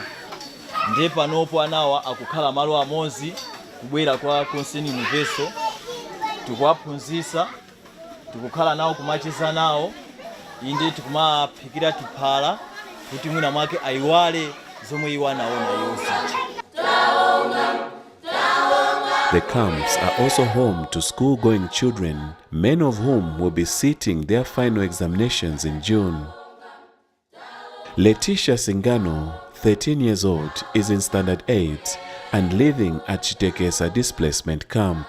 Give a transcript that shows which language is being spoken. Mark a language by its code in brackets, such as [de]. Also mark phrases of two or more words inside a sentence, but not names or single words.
[ny] Nde panopo anawa akukhala malo amodzi kubwera kwa Concern Universal tikuwaphunzitsa tikukhala nawo kumacheza nawo inde tikumaphikira tiphala kuti mwina mwake aiwale zomwe iwo anaona yonse. [en] The camps are also home to school-going children, many of whom will be sitting their final examinations in June. Letitia Singano, 13 years old, is in Standard 8 and living at Chitekesa displacement camp.